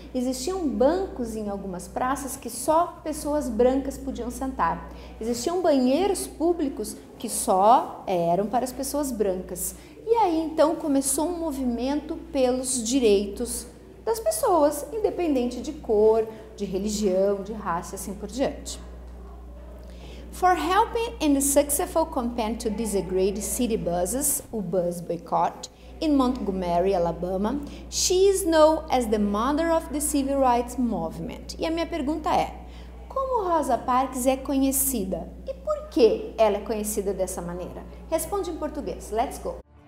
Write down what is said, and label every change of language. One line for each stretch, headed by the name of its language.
Portuguese: Existiam bancos em algumas praças que só pessoas brancas podiam sentar. Existiam banheiros públicos que só eram para as pessoas brancas. E aí então começou um movimento pelos direitos das pessoas, independente de cor, de religião, de raça e assim por diante.
English: For helping in the successful campaign to desegregate city buses, o bus boycott, in Montgomery, Alabama, she is known as the mother of the civil rights movement.
Portuguese: E a minha pergunta é, como Rosa Parks é conhecida? E por que ela é conhecida dessa maneira? Responde em português.
English: Let's go!